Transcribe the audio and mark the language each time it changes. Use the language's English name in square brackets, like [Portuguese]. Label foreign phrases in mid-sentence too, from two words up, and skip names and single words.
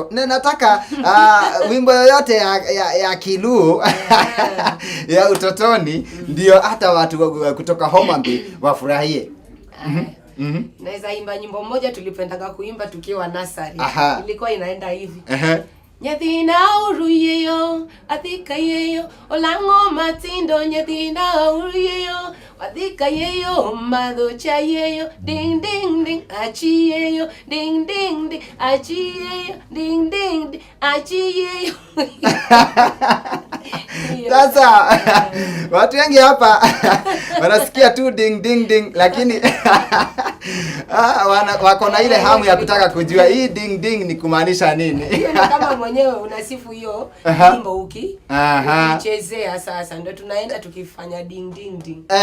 [Swahili] Na nataka wimbo yoyote ya Kiluo ya utotoni, ndio hata watu kutoka Homa Bay wafurahie. Naweza imba nyimbo moja tulipendaga kuimba tukiwa nursery. Ilikuwa inaenda hivi. [Luo (Kenya and Tanzania)] Nyathina uruyeyo, athika yeyo, olango matindo nyathina uruyeyo, athika yeyo, madhocha yeyo, ding ding ding, achi yeyo, ding ding ding, achi yeyo, ding ding ding, achi yeyo. [Swahili] Sasa watu wengi hapa wanasikia tu ding ding ding, lakini Wako na ile hamu ya kutaka kujua hii ding ding ni kumaanisha nini. Hiyo ni kama mwenyewe unasifu hiyo wimbo ukichezea, sasa ndio tunaenda tukifanya ding ding ding.